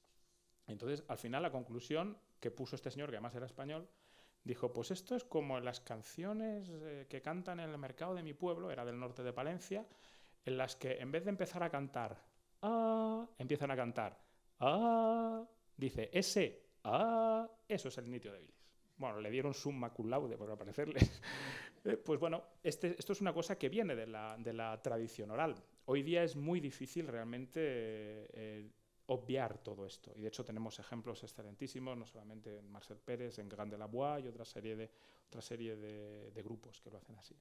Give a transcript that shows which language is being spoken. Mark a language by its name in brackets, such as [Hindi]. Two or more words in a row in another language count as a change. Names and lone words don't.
[Spanish] Entonces, al final, la conclusión que puso este señor, que además era español, dijo, pues esto es como las canciones que cantan en el mercado de mi pueblo, era del norte de Palencia, en las que en vez de empezar a cantar empiezan a cantar dice ese eso es el Nitio de Bilis. Bueno, le dieron [Latin] summa cum laude [Spanish] por aparecerle. Pues bueno, esto es una cosa que viene de la tradición oral. Hoy día es muy difícil realmente obviar todo esto. Y de hecho tenemos ejemplos excelentísimos, no solamente en Marcel Pérez, en Grand de la Bois y otra serie de grupos que lo hacen así.